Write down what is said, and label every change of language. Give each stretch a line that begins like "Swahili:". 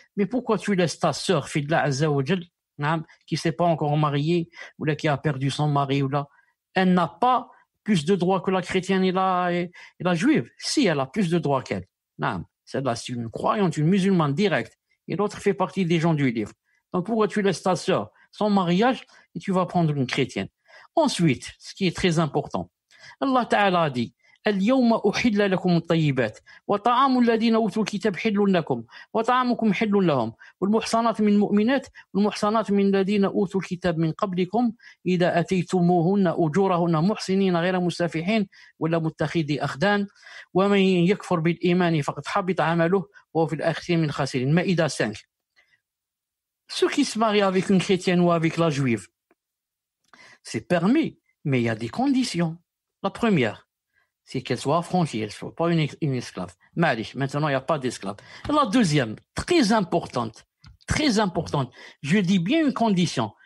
French: Mais pourquoi tu laisses ta sœur, fille de la Azza wa Jal, qui s'est pas encore mariée, ou là, qui a perdu son mari, ou là, elle n'a pas plus de droits que la chrétienne et la juive? Si, elle a plus de droits qu'elle. Celle-là, c'est une croyante, une musulmane directe. Et l'autre fait partie des gens du livre. Donc, pourquoi tu laisses ta sœur sans mariage et tu vas prendre une chrétienne? Ensuite, ce qui est très important, Allah Ta'ala a dit,
Arabic: اليوم أحل لكم الطيبات وطعام الذين أوتوا الكتاب حل لكم وطعامكم حل لهم والمحصنات من المؤمنات والمحصنات من الذين أوتوا الكتاب من قبلكم إذا أتيتموهن أجورهن محصنين غير مسافحين ولا متخذي أخدان ومن يكفر بالإيمان فقد حبط عمله وهو في الآخرين من الخاسرين.
French: Maïda 5. Ceux qui se marient avec une chrétienne ou avec la juive, c'est permis, mais il y a des conditions. La première, c'est qu'elle soit affranchie, elle ne soit pas une esclave. Maintenant, il n'y a pas d'esclave. La deuxième, très importante, je dis bien une condition.